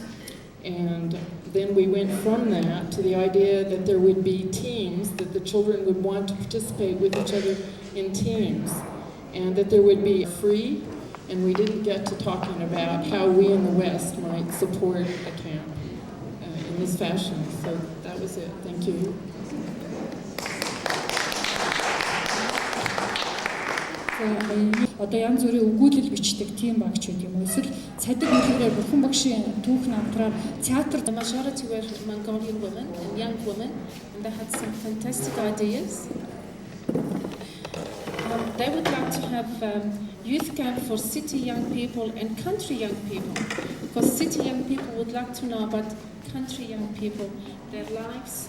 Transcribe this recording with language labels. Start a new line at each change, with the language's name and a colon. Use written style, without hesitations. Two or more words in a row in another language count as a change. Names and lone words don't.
English: And then we went from that to the idea that there would be teams, that the children would want to participate with each other in teams, and that there would be free, and we didn't get to talking about how we in the West might support a camp in this fashion. So that was it. Thank you.
Mongolian: Одоо янз бүрийн өгүүлэл бичдэг тийм багч гэдэг юм уу? Эсвэл цадиг хэлбэрээр бурхан багшийн түүх намтраар театр.
English: The majority were Mongolian women and young women, and they had some fantastic ideas. They would like to have youth camp for city young people and country young people, because city young people would like to know about country young people, their lives.